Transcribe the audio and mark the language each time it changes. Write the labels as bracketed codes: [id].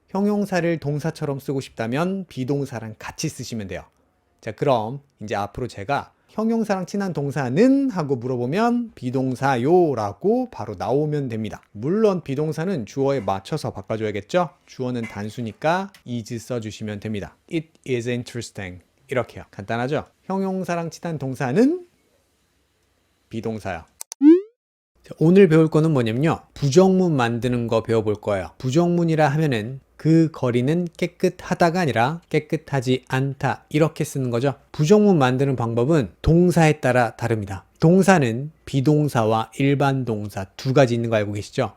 [ko] 형용사를 동사처럼 쓰고 싶다면 비동사랑 같이 쓰시면 돼요. 자, 그럼 이제 앞으로 제가 형용사랑 친한 동사는 하고 물어보면 비동사요 라고 바로 나오면 됩니다. 물론 비동사는 주어에 맞춰서 바꿔줘야겠죠. 주어는 단수니까 is 써주시면 됩니다. [en] It is interesting [ko] 이렇게요. 간단하죠? 형용사랑 친한 동사는 비동사요. 자, 오늘 배울 거는 뭐냐면요. 부정문 만드는 거 배워볼 거예요. 부정문이라 하면은 그 거리는 깨끗하다가 아니라 깨끗하지 않다 이렇게 쓰는 거죠. 부정문 만드는 방법은 동사에 따라 다릅니다. 동사는 비동사와 일반 동사 두 가지 있는 거 알고 계시죠?